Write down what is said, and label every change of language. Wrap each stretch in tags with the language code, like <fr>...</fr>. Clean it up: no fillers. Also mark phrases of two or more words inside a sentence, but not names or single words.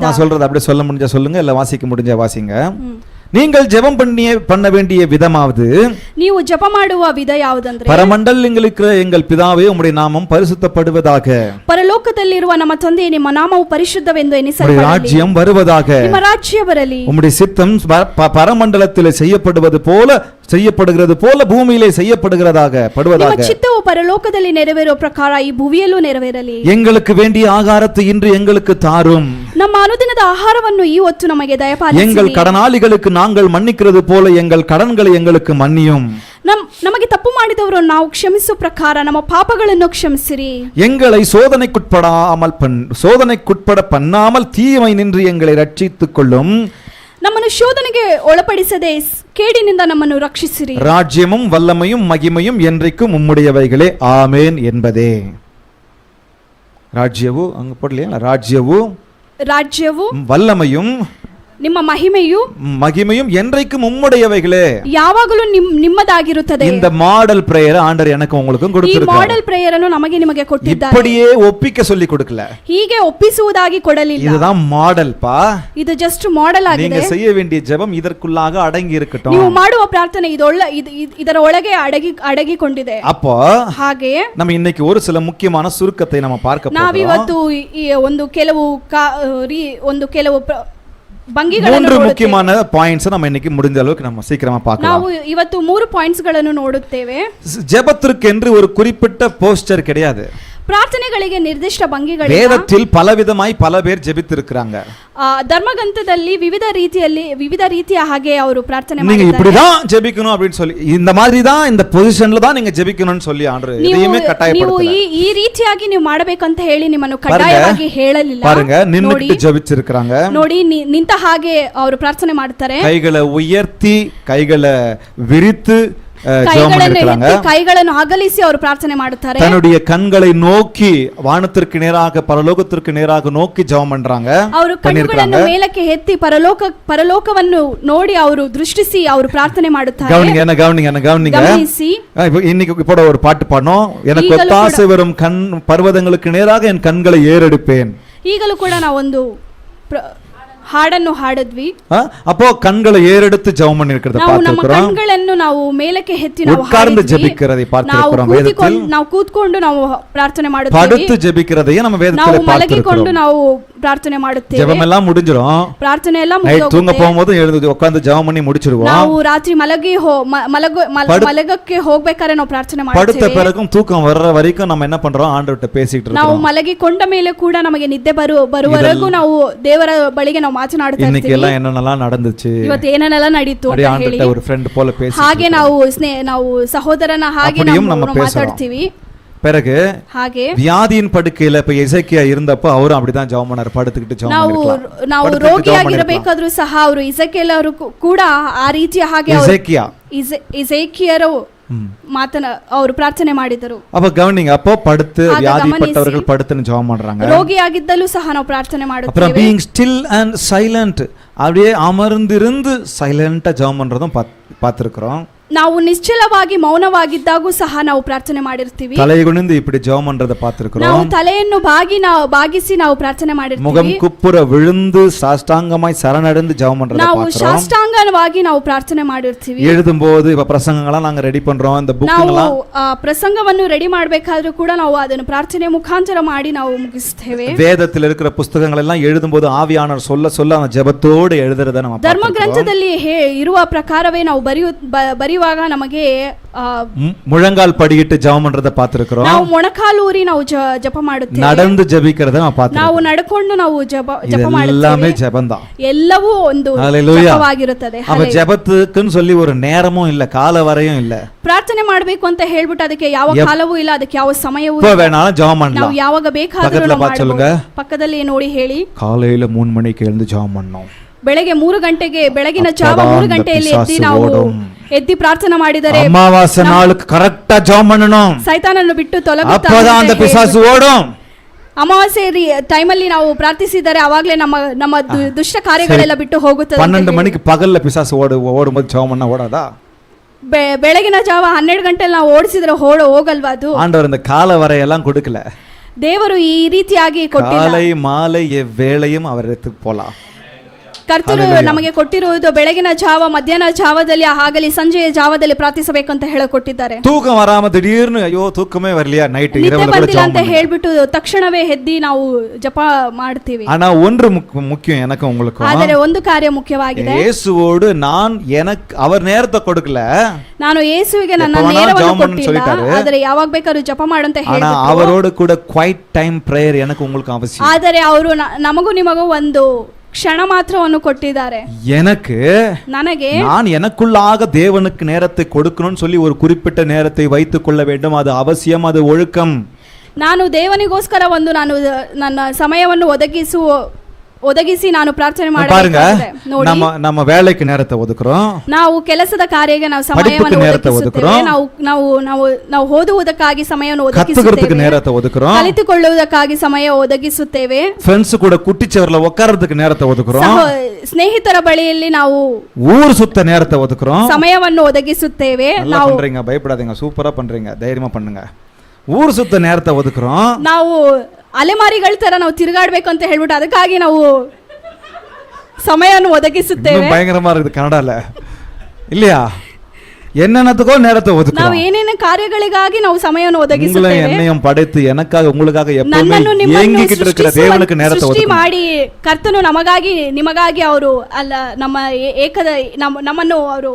<ta>நான் சொல்றது அப்படியே சொல்ல முடிஞ்சா சொல்லுங்க, இல்ல வாசிக்க முடிஞ்சா வாசிங்க. நீங்கள் ஜெபம் பண்ண வேண்டிய விதமாவது,</ta> <kn>ನೀವು ಜಪ ಮಾಡುವ ವಿಧ ಯಾವುದಂದ್ರೆ,</kn> <ta>பரமண்டலங்களில் எங்கள் பிதாவே உம்முடைய நாமம் பரிசுத்தப்படுவதாக,</ta> <kn>ಪರಲೋಕದಲ್ಲಿರುವ ನಮ್ಮ ತಂದೆಯೇ ನಿಮ್ಮ ನಾಮವು ಪರಿಶುದ್ಧವೆಂದು</kn> <ta>உம்முடைய</ta> <kn>ಎನಿಸಲ್ಪಡಲಿ,</kn> <ta>ராஜ்யம் வருவதாக,</ta> <kn>ನಿಮ್ಮ ರಾಜ್ಯ ಬರಲಿ,</kn> <ta>உம்முடைய சித்தம் பரமண்டலத்தில் செய்யப்படுகிறது போல பூமியிலே செய்யப்படுகிறதாக</ta> <kn>ನಿಮ್ಮ</kn> <ta>படுவதாக,</ta> <kn>ಚಿತ್ತವು ಪರಲೋಕದಲ್ಲಿ ನೆರವೇರುವ ಪ್ರಕಾರ ಈ ಭೂಮಿಯಲ್ಲೂ ನೆರವೇರಲಿ.</kn> <ta>எங்களுக்கு வேண்டிய ஆகாரத்தை இன்று எங்களுக்கு தாரும்,</ta> <kn>ನಮ್ಮ ಅನುದಿನದ ಆಹಾರವನ್ನು ಈ ಹೊತ್ತು ನಮಗೆ ದಯಪಾಲಿಸಿ,</kn> <ta>எங்கள் கடனாளிகளுக்கு நாங்கள் மன்னிக்கிறது போல எங்கள் கடன்களை எங்களுக்கு மன்னியும்,</ta> <kn>ನಮಗೆ ತಪ್ಪು ಮಾಡಿದವರು ನಾವು ಕ್ಷಮಿಸುವ ಪ್ರಕಾರ ನಮ್ಮ ಪಾಪಗಳನ್ನು ಕ್ಷಮಿಸಿರಿ,</kn> <ta>எங்களை சோதனைக்குட்பட பண்ணாமல் தீமை நின்று எங்களை ரட்சித்துக் கொள்ளும்,</ta> <kn>ನಮ್ಮನ್ನು ಶೋಧನೆಗೆ ಒಳಪಡಿಸದೆ ಕೇಡಿನಿಂದ ನಮ್ಮನ್ನು ರಕ್ಷಿಸಿರಿ.</kn> <ta>ராஜ்யமும் வல்லமையும் மகிமையும் என்றைக்கும் உம்முடையவைகளே ஆமென் என்பதே. ராஜ்யವು அங்க போடலையா? ராஜ்யವು</ta> <kn>ರಾಜ್ಯವು</kn> <ta>வல்லமையும்</ta> <kn>ನಿಮ್ಮ</kn> <ta>மகிமையும் என்றைக்கும் உம்முடையவைகளே.</ta> <kn>ಯಾವಾಗಲೂ ನಿಮ್ಮದಾಗಿರುತ್ತದೆ.</kn> <ta>இந்த</ta> <en>model prayer</en> <ta>ஆண்டவர் எனக்கு உங்களுக்கும்</ta> <kn>ಈ</kn> <ta>கொடுத்திருக்கார்.</ta> <en>model prayer</en> <kn>ಅನ್ನು ನಿಮಗೆ ಕೊಟ್ಟಿದ್ದಾರೆ.</kn> <ta>இப்படியே ஒப்பிக்க சொல்லி கொடுக்கல.</ta> <kn>ಹೀಗೆ ಒಪ್ಪಿಸುವುದಾಗಿ ಕೊಡಲಿಲ್ಲ.</kn> <ta>இதுதான் மாடல் பா.</ta> <kn>ಇದು</kn> <en>just model</en> <kn>ಆಗಿದೆ.</kn> <ta>நீங்க செய்ய வேண்டிய ஜெபம் இதற்குள்ளாக அடங்கி இருக்கட்டும்.</ta> <kn>ನೀವು ಮಾಡುವ ಪ್ರಾರ್ಥನೆ ಇದರ ಒಳಗೆ ಅಡಗಿಕೊಂಡಿದೆ.</kn> <ta>அப்போ</ta> <kn>ಹಾಗೆ</kn> <ta>நம்ம இன்னைக்கு ஒரு சில முக்கியமான சுருக்கத்தை நம்ம பார்க்க போறோம்.</ta> <kn>ನಾವಿವತ್ತು ಒಂದು ಕೆಲವು</kn> <ta>மூன்று முக்கியமான பாயிண்ட்ஸ் நம்ம இன்னைக்கு முடிஞ்ச அளவுக்கு நம்ம சீக்கிரமா பார்க்கலாம்.</ta> <kn>ನಾವು ಇವತ್ತು 3 ಪಾಯಿಂಟ್ಸ್ ಗಳನ್ನು ನೋಡುತ್ತೇವೆ.</kn> <ta>ஜெபத்திற்கு என்று ஒரு குறிப்பிட்ட போஸ்டர் கிடையாது.</ta> <kn>ಪ್ರಾರ್ಥನೆಗಳಿಗೆ ನಿರ್ದಿಷ್ಟ ಭಂಗಿಗಳಿಲ್ಲ.</kn> <ta>வேதத்தில் பலவிதமாய் பல பேர் ஜெபித்திருக்காங்க.</ta> <kn>ಧರ್ಮಗ್ರಂಥದಲ್ಲಿ ವಿವಿಧ ರೀತಿಯ ಹಾಗೆ ಅವರು ಪ್ರಾರ್ಥನೆ</kn> <ta>நீங்க</ta> <kn>ಮಾಡಿದ್ದಾರೆ.</kn> <ta>இப்படி தான் ஜெபிக்கணும் அப்படினு சொல்லி இந்த மாதிரி தான் இந்த பொசிஷன்ல தான் நீங்க ஜெபிக்கணும்னு சொல்லி ஆண்டவர் எதையுமே கட்டாயப்படுத்தல.</ta> <kn>ನೀವು ಈ ರೀತಿಯಾಗಿ ನೀವು ಮಾಡಬೇಕಂತ ಹೇಳಿ ನಿಮ್ಮನ್ನು ಕಡ್ಡಾಯವಾಗಿ ಹೇಳಲಿಲ್ಲ.</kn> <ta>பாருங்க நின்னுட்டு ஜெபிச்சிருக்காங்க.</ta> <kn>ನೋಡಿ ನಿಂತ ಹಾಗೆ ಅವರು ಪ್ರಾರ್ಥನೆ ಮಾಡ್ತಾರೆ.</kn> <ta>கைகளை உயர்த்தி கைகளை விரித்து</ta> <kn>ಕೈಗಳನ್ನು ಅಗಲಿಸಿ ಅವರು ಪ್ರಾರ್ಥನೆ ಮಾಡುತ್ತಾರೆ.</kn> <ta>தன்னுடைய கண்களை நோக்கி வானத்திற்கு நேராக பரலோகத்திற்கு நேராக நோக்கி ஜெபம் பண்றாங்க.</ta> <kn>ಅವರು ಕಣ್ಣುಗಳನ್ನು ಮೇಲಕ್ಕೆ ಎತ್ತಿ ಪರಲೋಕವನ್ನು ನೋಡಿ ಅವರು ದೃಷ್ಟಿಸಿ ಅವರು ಪ್ರಾರ್ಥನೆ ಮಾಡುತ್ತಾರೆ.</kn> <ta>கவனிங்க. இன்னைக்கு கூட ஒரு பாட்டு பாடணும். எனக்கு ஒத்தாசை வரும் பர்வதங்களுக்கு நேராக என் கண்களை ஏறெடுப்பேன்.</ta> <kn>ಈಗಲೂ ಕೂಡ ನಾವೊಂದು ಹಾಡನ್ನು ಹಾಡಿದ್ವಿ.</kn> <ta>அப்போ கண்களை ஏறெடுத்து ஜெபம் பண்ணிருக்கிறத பார்த்திருக்கிறோம்.</ta> <kn>ಕಣ್ಗಳನ್ನು ನಾವು ಮೇಲಕ್ಕೆ ಎತ್ತಿ ನಾವು</kn> <ta>உட்கார்ந்து ஜெபிக்கிறதை பார்த்திருக்கிறோம். வேதத்தில்</ta> <kn>ನಾವು ಕೂತ್ಕೊಂಡು ನಾವು ಪ್ರಾರ್ಥನೆ ಮಾಡುತ್ತೇವೆ.</kn> <ta>படுத்து ஜெபிக்கிறதையும் நம்ம வேதத்திலே பார்த்திருக்கிறோம்.</ta> <kn>ಮಲಗಿಕೊಂಡು ನಾವು ಪ್ರಾರ್ಥನೆ ಮಾಡುತ್ತೇವೆ.</kn> <ta>ஜெபம் எல்லாம் முடிஞ்சிரும்.</ta> <kn>ಪ್ರಾರ್ಥನೆ ಎಲ್ಲ ಮುಗಿದೋಗುತ್ತೆ.</kn> <ta>தூங்க போகும்போது எழுந்து உட்கார்ந்து ஜெபம் பண்ணி முடிச்சிடுவோம்.</ta> <kn>ನಾವು ರಾತ್ರಿ ಮಲಗಕ್ಕೆ ಹೋಗಬೇಕಾದ್ರೆ ನಾವು ಪ್ರಾರ್ಥನೆ ಮಾಡ್ತೇವೆ.</kn> <ta>படுத்த பிறகும் தூக்கம் வர்ற வரைக்கும் நம்ம என்ன பண்றோம்? ஆண்டவர்ட்ட பேசிட்டு இருக்கோம்.</ta> <kn>ನಾವು ಮಲಗಿಕೊಂಡ ಮೇಲೆ ಕೂಡ ನಮಗೆ ನಿದ್ದೆ ಬರುವವರೆಗೂ ನಾವು ದೇವರ ಬಳಿಗೆ ನಾವು ಮಾತನಾಡ್ತಾ ಇರ್ತೀವಿ.</kn> <ta>இன்னைக்கு எல்லாம் என்னென்னலாம் நடந்துச்சு,</ta> <kn>ಇವತ್ತು ಏನೆಲ್ಲ ನಡೀತು ಅಂತ ಹೇಳಿ</kn> <ta>ஆண்டவர்ட்ட ஒரு ಫ್ರೆಂಡ್ போல பேசி</ta> <kn>ಹಾಗೆ ನಾವು ಸಹೋದರನ ಹಾಗೆ ನಾವು ಮಾತಾಡ್ತೀವಿ.</kn> <ta>பிறகு</ta> <kn>ಹಾಗೆ</kn> <ta>வியாதியின் படுக்கையில இப்ப எசேக்கியா இருந்தப்போ அவரும் அப்படிதான் ஜெபம் பண்ணாரு. படுத்துக்கிட்டு ஜெபம் பண்ணிருக்கலாம்.</ta> <kn>ನಾವು ರೋಗಿಯಾಗಿರಬೇಕಾದ್ರೂ ಸಹ ಅವರು ಇಸಕೇಲ್ ಅವರು ಕೂಡ ಆ ರೀತಿಯ ಹಾಗೆ ಇಸೇಕಿಯರು ಅವರು ಪ್ರಾರ್ಥನೆ ಮಾಡಿದರು.</kn> <ta>அப்ப கவனிங்க. அப்போ படுத்து வியாதிப்பட்டவர்கள் படுத்துன்னு ஜெபம் பண்றாங்க.</ta> <kn>ರೋಗಿಯಾಗಿದ್ದಲ್ಲೂ ಸಹ ನಾವು ಪ್ರಾರ್ಥನೆ ಮಾಡುತ್ತೇವೆ.</kn> <en>அப்புறம் being still and silent,</en> <ta>அப்படியே அமர்ந்திருந்து சைலண்டா ஜெபம் பண்றதும் பார்த்திருக்கிறோம்.</ta> <kn>ನಾವು ನಿಶ್ಚಲವಾಗಿ ಮೌನವಾಗಿದ್ದಾಗೂ ಸಹ ನಾವು ಪ್ರಾರ್ಥನೆ ಮಾಡಿರ್ತೀವಿ.</kn> <ta>தலைகுனிந்து இப்படி ஜெபம் பண்றத பார்த்திருக்கிறோம்.</ta> <kn>ನಾವು ತಲೆಯನ್ನು ಬಾಗಿಸಿ ನಾವು ಪ್ರಾರ್ಥನೆ ಮಾಡಿರ್ತೀವಿ.</kn> <ta>முகம் குப்புற விழுந்து சாஷ்டாங்கமாய் சரணடைந்து ஜெபம் பண்றத</ta> <kn>ನಾವು</kn> <ta>பார்க்கிறோம்.</ta> <kn>ಸಾಷ್ಟಾಂಗವಾಗಿ ನಾವು ಪ್ರಾರ್ಥನೆ ಮಾಡಿರ್ತೀವಿ.</kn> <ta>எழுதும்போது இப்ப பிரசங்கங்கள நாங்க ரெடி பண்றோம். இந்த புக்ங்கள</ta> <kn>ಪ್ರಸಂಗವನ್ನು ರೆಡಿ ಮಾಡಬೇಕಾದ್ರೂ ಕೂಡ ನಾವು ಅದನ್ನು ಪ್ರಾರ್ಥನೆ ಮುಖಾಂತರ ಮಾಡಿ ನಾವು ಮುಗಿಸ್ತೇವೆ.</kn> <ta>வேதத்தில் இருக்கிற புத்தகங்கள் எல்லாம் எழுதும்போது ஆவியானவர் சொல்ல அந்த ஜெபத்தோடு எழுதுறத நம்ம</ta> <kn>ಧರ್ಮ ಗ್ರಂಥದಲ್ಲಿ ಇರುವ ಪ್ರಕಾರವೇ ನಾವು ಬರೆಯುವಾಗ ನಮಗೆ</kn> <ta>முழங்கால் படியிட்டு ஜெபம் பண்றத பார்த்திருக்கிறோம்.</ta> <kn>ನಾವು ಮೊಣಕಾಲೂರಿ ನಾವು ಜಪ ಮಾಡುತ್ತೇವೆ.</kn> <ta>நடந்து ஜெபிக்கிறத ನಾವು பார்த்திருக்கிறோம்.</ta> <kn>ನಾವು ನಡ್ಕೊಂಡು ನಾವು ಜಪ ಮಾಡುತ್ತೇವೆ.</kn> <ta>எல்லாமே ஜெபம்தான்.</ta> <kn>ಎಲ್ಲವೂ ಒಂದು ಜಪವಾಗಿರುತ್ತದೆ.</kn> <ta>அப்ப ஜெபத்துக்குன்னு சொல்லி ஒரு நேரமும் இல்ல, கால வரையும் இல்ல.</ta> <kn>ಪ್ರಾರ್ಥನೆ ಮಾಡಬೇಕು ಅಂತ ಹೇಳ್ಬಿಟ್ಟು ಅದಕ್ಕೆ ಯಾವ ಕಾಲವೂ ಇಲ್ಲ, ಅದಕ್ಕೆ ಯಾವ ಸಮಯವೂ ಇಲ್ಲ.</kn> <ta>வேணாலும் ஜெபம் பண்ணலாம்.</ta> <kn>ನಾವು ಯಾವಾಗ ಬೇಕಾದರೂ ಮಾಡಬಹುದು. ಪಕ್ಕದಲ್ಲಿ ನೋಡಿ ಹೇಳಿ.</kn> <ta>காலையில 3 மணிக்கு எழுந்து ஜெபம் பண்ணோம்.</ta> <kn>ಬೆಳಗ್ಗೆ 3 ಗಂಟೆಗೆ ಬೆಳಗಿನ ಜಾವ 3 ಗಂಟೆಯಲ್ಲಿ ಎದ್ದಿ ಪ್ರಾರ್ಥನೆ ಮಾಡಿದರೆ</kn> <ta>ಅಮಾವಾಸ್ಯೆ ನಾளுக்கு ಕರೆಕ್ಟಾ ಜெபம் பண்ணணும்.</ta> <kn>ಸೈತಾನನ್ನು ಬಿಟ್ಟು ತೊಲಗುತ್ತಾನೆ.</kn> <ta>அப்பதான் அந்த பிசாசு ஓடும்.</ta> <kn>ಅಮಾವಾಸ್ಯೆ ಟೈಮಲ್ಲಿ ನಾವು ಪ್ರಾರ್ಥಿಸಿದರೆ ಅವಾಗಲೇ ನಮ್ಮ ದುಷ್ಟ ಕಾರ್ಯಗಳೆಲ್ಲ ಬಿಟ್ಟು ಹೋಗುತ್ತದೆ.</kn> <ta>12 மணிக்கு பகல்ல பிசாசு ஓடும்போது ஜெபம் பண்ணா ஓடாதா?</ta> <kn>ಬೆಳಗಿನ ಜಾವ 12 ಗಂಟೆಯಲ್ಲಿ ನಾವು ಓಡಿಸಿದ್ರೆ ಹೋಗಲ್ವಾ ಅದು?</kn> <ta>ஆண்டவர் இந்த கால வரையெல்லாம் கொடுக்கல.</ta> <kn>ದೇವರು ಈ ರೀತಿಯಾಗಿ ಕೊಟ್ಟಿಲ್ಲ.</kn> <ta>காலை மாலை எவ்வேளையும் அவர் எடுத்து போலாம்.</ta> <kn>ಕರ್ತರು ನಮಗೆ ಕೊಟ್ಟಿರುವುದು ಬೆಳಗಿನ ಜಾವ, ಮಧ್ಯಾಹ್ನ ಜಾವದಲ್ಲಿ ಆಗಲಿ ಸಂಜೆಯ ಜಾವದಲ್ಲಿ ಪ್ರಾರ್ಥಿಸಬೇಕಂತ ಹೇಳಿಕೊಟ್ಟಿದ್ದಾರೆ.</kn> <ta>தூக்கம் வராம திடீர்னு ஐயோ தூக்கமே வரலையா ನೈಟ್ இரவுல கூட</ta> <kn>ಬಂದಿಲ್ಲ ಅಂತ ಹೇಳ್ಬಿಟ್ಟು ತಕ್ಷಣವೇ ಎದ್ದಿ ನಾವು ಜಪ ಮಾಡ್ತೀವಿ.</kn> <ta>ஆனா ஒன்று முக்கியம் எனக்கு உங்களுக்கு.</ta> <kn>ಆದರೆ ಒಂದು ಕಾರ್ಯ ಮುಖ್ಯವಾಗಿದೆ.</kn> <ta>ಯೇಸುவோடு நான் எனக்கு அவர் நேரத்தை கொடுக்கல.</ta> <kn>ನಾನು ಯೇಸುವಿಗೆ ನನ್ನ ನೇರವನ್ನು ಕೊಟ್ಟಿಲ್ಲ. ಆದರೆ ಯಾವಾಗ ಬೇಕಾದರೂ ಜಪ ಮಾಡು ಅಂತ ಹೇಳಿದ್ರು.</kn> <ta>ஆனா அவரோடு கூட</ta> <en>quiet time prayer</en> <ta>எனக்கு உங்களுக்கு அவசியம்.</ta> <kn>ಆದರೆ ಅವರು ನಮಗೂ ನಿಮಗೂ ಒಂದು ಕ್ಷಣ ಮಾತ್ರವನ್ನು ಕೊಟ್ಟಿದ್ದಾರೆ.</kn> <ta>ನನಗೆ நான் எனக்குள்ளாக தேவனுக்கு நேரத்தை கொடுக்கணும்னு சொல்லி ஒரு குறிப்பிட்ட நேரத்தை வைத்துக் கொள்ள வேண்டும். அது அவசியம், அது ஒழுக்கம்.</ta> <kn>ನಾನು ದೇವನಿಗೋಸ್ಕರ ನಾನು ನನ್ನ ಸಮಯವನ್ನು ಒದಗಿಸಿ ನಾನು ಪ್ರಾರ್ಥನೆ</kn> <ta>பாருங்க</ta> <kn>ಮಾಡಬೇಕಾಗಿದೆ ನೋಡಿ</kn> <ta>நம்ம வேலைக்கு நேரத்தை ஒதுக்குறோம்</ta> <kn>ನಾವು ಕೆಲಸದ ಕಾರ್ಯಕ್ಕೆ ನಾವು ಸಮಯವನ್ನು ಒದಗಿಸುತ್ತೇವೆ ನಾವು ಓದುವುದಕ್ಕಾಗಿ ಸಮಯವನ್ನು</kn> <ta>கத்துக்கிறதுக்கு நேரத்தை ஒதுக்குறோம்</ta> <kn>ಕಲಿತುಕೊಳ್ಳುವುದಕ್ಕಾಗಿ ಸಮಯ ಒದಗಿಸುತ್ತೇವೆ ಫ್ರೆಂಡ್ಸ್ ಕೂಡ</kn> <ta>குட்டிச்சவர்ல உட்கார்றதுக்கு நேரத்தை ஒதுக்குறோம்</ta> <kn>ಸ್ನೇಹಿತರ ಬಳಿಯಲ್ಲಿ ನಾವು</kn> <ta>ஊர் சுத்த நேரத்தை ஒதுக்குறோம்</ta> <kn>ಸಮಯವನ್ನು ಒದಗಿಸುತ್ತೇವೆ</kn> <ta>ನಾವು பண்றீங்க பயப்படாதீங்க சூப்பரா பண்றீங்க தைரியமா பண்ணுங்க ஊர் சுத்த நேரத்தை ஒதுக்குறோம்</ta> <kn>ನಾವು ಅಲೆಮಾರಿಗಳ ತರ ನಾವು ತಿರುಗಾಡಬೇಕು ಅಂತ ಹೇಳ್ಬಿಟ್ಟು ಅದಕ್ಕಾಗಿ ನಾವು ಸಮಯವನ್ನು ಒದಗಿಸುತ್ತೇವೆ</kn> <ta>பயங்கரமா இருக்குது கனடால இல்லையா என்னென்னத்துக்கோ நேரத்தை</ta> <kn>ನಾವು</kn> <ta>ஒதுக்குறோம்</ta> <kn>ಏನೇನೇ ಕಾರ್ಯಗಳಿಗಾಗಿ ನಾವು ಸಮಯವನ್ನು</kn> <ta>உங்களை</ta> <kn>ಒದಗಿಸುತ್ತೇವೆ</kn> <ta>என்னையும் படைத்து எனக்காக உங்களுக்காக எப்பவுமே</ta> <kn>ನನ್ನನ್ನು ನಿಮ್ಮನ್ನು</kn> <ta>ஏங்கிக்கிட்டு இருக்கிற தேவனுக்கு நேரத்தை</ta> <kn>ಸೃಷ್ಟಿ</kn> <ta>ஒதுக்குறோம்</ta> <kn>ಮಾಡಿ ಕರ್ತನು ನಮಗಾಗಿ ನಿಮಗಾಗಿ ಅವರು ಅಲ್ಲ ನಮ್ಮ ಏಕದ ನಮ್ಮನ್ನು ಅವರು</kn>